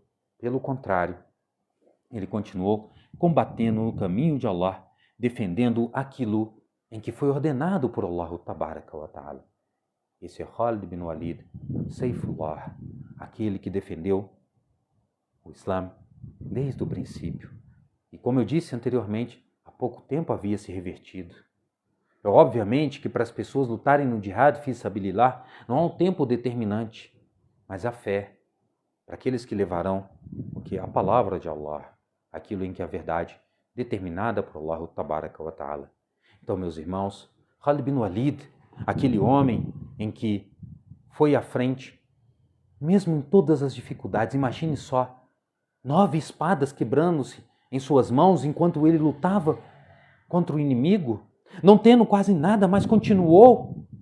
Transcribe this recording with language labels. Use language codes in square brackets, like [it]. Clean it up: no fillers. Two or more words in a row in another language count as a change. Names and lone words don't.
[pt] Pelo contrário, ele continuou combatendo no caminho de Allah, defendendo aquilo em que foi ordenado por Allah [ar] تبارك وتعالى. [pt] Esse é Khalid bin Walid, Saifullah, aquele que defendeu o Islã desde o princípio. E como eu disse anteriormente, há pouco tempo havia se revertido. É obviamente que para as pessoas lutarem no [ar] جهاد في سبيل الله [pt] não há um tempo determinante, mas a fé, para aqueles que levarão o que é a palavra de Allah, aquilo em que a verdade determinada por Allah [ar] تبارك وتعالى. [pt] Então, meus irmãos, Khalid bin Walid, aquele homem em que foi à frente, mesmo em todas as dificuldades, imagine só, 9 espadas quebrando-se em suas mãos enquanto ele lutava contra o inimigo, não tendo quase nada, mas continuou.